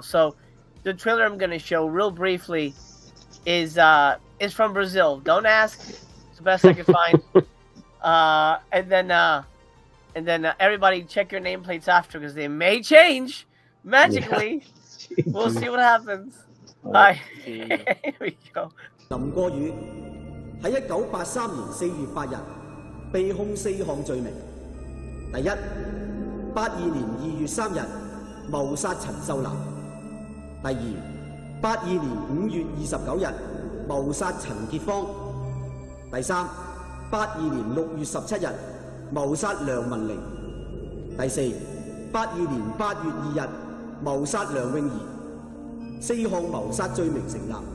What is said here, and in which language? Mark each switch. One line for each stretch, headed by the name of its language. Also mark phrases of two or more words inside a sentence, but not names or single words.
English: So the trailer I'm going to show real briefly is from Brazil. Don't ask. It's the best I could find. And then everybody check your nameplates after, because they may change magically. We'll see what happens. Hi. Here we go.
Cantonese: 林過宇喺1983年4月8日被控4項罪名：第一，82年2月3日謀殺陳秀蘭；第二，82年5月29日謀殺陳潔芳；第三，82年6月17日謀殺梁文玲；第四，82年8月2日謀殺梁詠儀。4項謀殺罪名成立。